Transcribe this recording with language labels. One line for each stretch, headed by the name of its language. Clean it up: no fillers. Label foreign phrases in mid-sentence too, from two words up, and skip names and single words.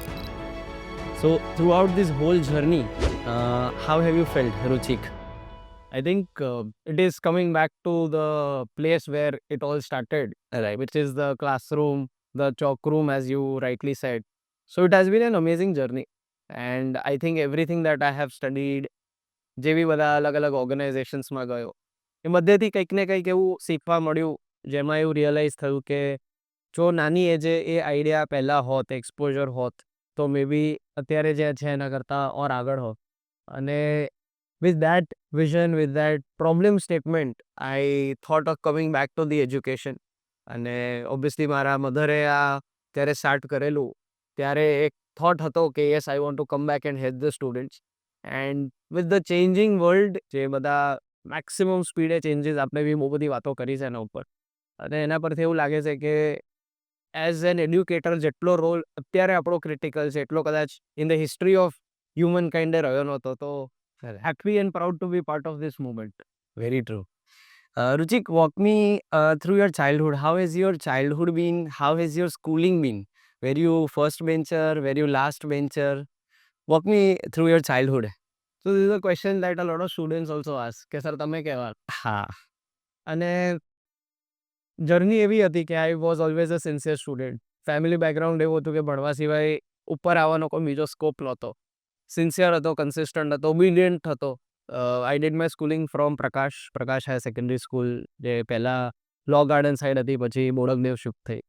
English: So, throughout this whole journey, how have you felt, Ruchik? I think it is coming back to the place where it all started, Right. which is the classroom, the chalk room, as you rightly said. So it has been an amazing journey. And I think everything that I have studied,
Gujarati: જે બી બધા અલગ અલગ ઓર્ગેનાઇઝેશન્સમાં ગયો એ બધેથી કંઈક ને કંઈક એવું શીખવા મળ્યું, જેમાં એવું રિયલાઇઝ થયું કે જો નાની એજે એ આઈડિયા પહેલાં હોત, એક્સપોઝર હોત, તો
English: may be
Gujarati: અત્યારે જે છે એના કરતાં ઓર આગળ હોત.
English: અને with that vision, with that problem statement, I thought of coming back to the education.
Gujarati: અને ઓબ્વિયસલી મારા મધરે આ ત્યારે સ્ટાર્ટ કરેલું ત્યારે એક થોટ હતો કે
English: yes I want to come back and help the students. and with the changing world,
Gujarati: જે બધા મેક્સિમમ સ્પીડે ચેન્જીસ, આપણે બી બહુ બધી વાતો કરી છે એના ઉપર, અને એના પરથી એવું લાગે છે કે
English: as an educator
Gujarati: જેટલો રોલ અત્યારે આપણો ક્રિટિકલ છે એટલો કદાચ
English: in the history of human kind
Gujarati: રહ્યો નહોતો.
English: તો happy and proud to be part of this movement. Very true. Ruchik, walk me through your childhood. How has your childhood been? How has your schooling been? Were you first bencher? Were you last bencher? Walk me through your childhood. So this is a question that a lot of students also ask
Gujarati: કે સર તમે કેવા.
English: Ha.
Gujarati: અને જર્ની એવી હતી કે
English: I was always a sincere student.
Gujarati: ફેમિલી બેકગ્રાઉન્ડ એવું હતું કે ભણવા સિવાય ઉપર આવવાનો કોઈ બીજો સ્કોપ નહોતો. સિન્સિયર હતો, કન્સિસ્ટન્ટ હતો, ઓબિડિયન્ટ હતો.
English: I did my schooling from Prakash Higher Secondary School,
Gujarati: જે પહેલાં લો ગાર્ડન સાઈડ હતી, પછી બોડકદેવ શિફ્ટ થઈ.